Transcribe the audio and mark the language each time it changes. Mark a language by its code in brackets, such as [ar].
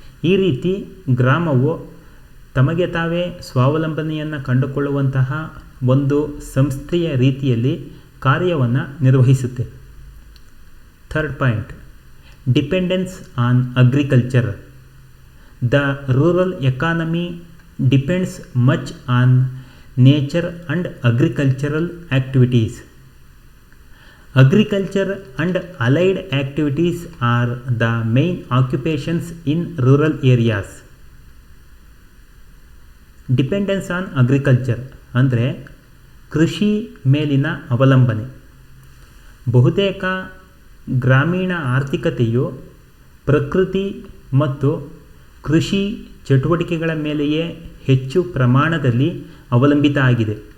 [kn] ಈ ರೀತಿ ಗ್ರಾಮವು ತಮಗೆ ತಾವೇ ಸ್ವಾವಲಂಬನೆಯನ್ನು ಕಂಡುಕೊಳ್ಳುವಂತಹ ಒಂದು ಸಂಸ್ಥೆಯ ರೀತಿಯಲ್ಲಿ ಕಾರ್ಯವನ್ನು ನಿರ್ವಹಿಸುತ್ತೆ. [en] Third point, dependence on agriculture. The rural economy depends much on nature and agricultural activities. Agriculture and allied activities are the main occupations in rural areas. Dependence on agriculture [kn] ಅಂದರೆ ಕೃಷಿ ಮೇಲಿನ ಅವಲಂಬನೆ. ಬಹುತೇಕ ಗ್ರಾಮೀಣ ಆರ್ಥಿಕತೆಯು ಪ್ರಕೃತಿ ಮತ್ತು ಕೃಷಿ ಚಟುವಟಿಕೆಗಳ ಮೇಲೆಯೇ ಹೆಚ್ಚು ಪ್ರಮಾಣದಲ್ಲಿ ಅವಲಂಬಿತ ಆಗಿದೆ.